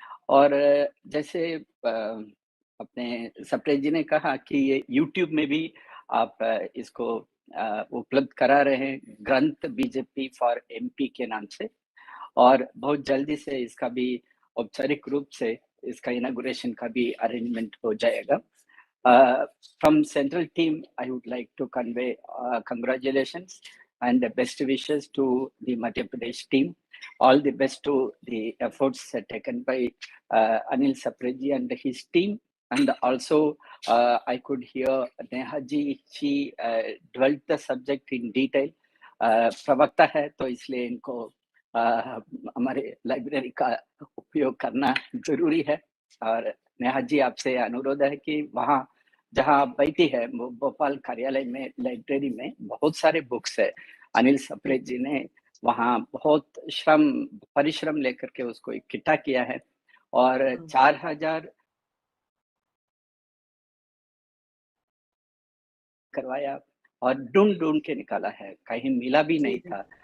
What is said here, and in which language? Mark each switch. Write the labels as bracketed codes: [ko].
[hi] और जैसे अपने सप्रेत जी ने कहा कि ये यूट्यूब में भी आप इसको उपलब्ध करा रहे हैं, ग्रंथ बीजेपी फॉर एमपी के नाम से। और बहुत जल्दी से इसका भी औपचारिक रूप से इसका इनॉग्रेशन का भी अरेंजमेंट हो जाएगा। [en] From central team, I would like to convey congratulations and the best wishes to the Madhya Pradesh team. All the best to the efforts taken by Anil Sapreji and his team. And also, I could hear Neha ji, she dwelt the subject in detail. [hi] प्रवक्ता है तो इसलिए इनको हमारे library का उपयोग करना जरूरी है। और नेहा जी, आपसे अनुरोध है कि वहाँ जहाँ आप बैठी है, भोपाल कार्यालय में लाइब्रेरी में बहुत सारे बुक्स है। अनिल सप्रेत जी ने वहाँ बहुत परिश्रम लेकर के उसको इकट्ठा किया है और 4000 करवाया और ढूंढ के निकाला है, कहीं मिला भी नहीं था।